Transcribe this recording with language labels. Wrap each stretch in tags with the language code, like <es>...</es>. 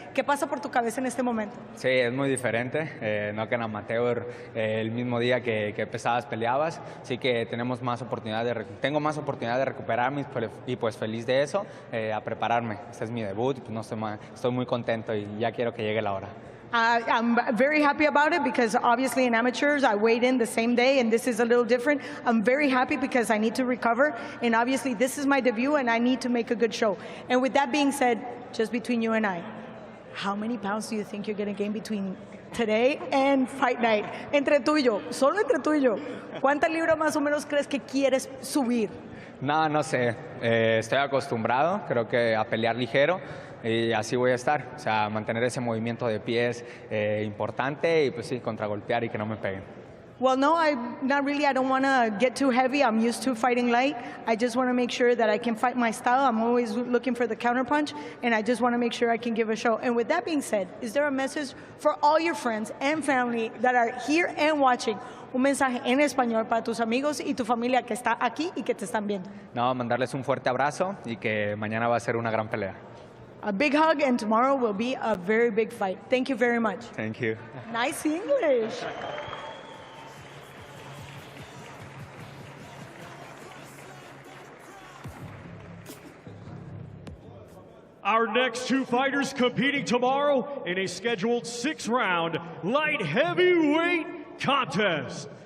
<es>¿Qué pasa por tu cabeza en este momento? Sí, es muy diferente. No que en amateur el mismo día que pesabas peleabas. Así que tenemos más oportunidad tengo más oportunidad de recuperarme y pues feliz de eso, a prepararme. Este es mi debut y pues no estoy muy contento y ya quiero que llegue la hora.</es> <en>I'm very happy about it because obviously in amateurs I weighed in the same day and this is a little different. I'm very happy because I need to recover and obviously this is my debut and I need to make a good show. And with that being said, just between you and I, how many pounds do you think you're going to gain between today and fight night?</en> <es>Entre tú y yo, solo entre tú y yo. ¿Cuántas libras más o menos crees que quieres subir? No sé. Estoy acostumbrado, creo que a pelear ligero. Y así voy a estar, o sea, mantener ese movimiento de pies importante y pues sí, contragolpear y que no me peguen.</es> <en>Well, no, not really. I don't want to get too heavy. I'm used to fighting light. I just want to make sure that I can fight my style. I'm always looking for the counterpunch, and I just want to make sure I can give a show. And with that being said, is there a message for all your friends and family that are here and watching?</en> <es>Un mensaje en español para tus amigos y tu familia que está aquí y que te están viendo. No, mandarles un fuerte abrazo y que mañana va a ser una gran pelea.</es> <en>A big hug, and tomorrow will be a very big fight. Thank you very much. Thank you. Nice English. Our next two fighters competing tomorrow in a scheduled 6-round light heavyweight contest.</en>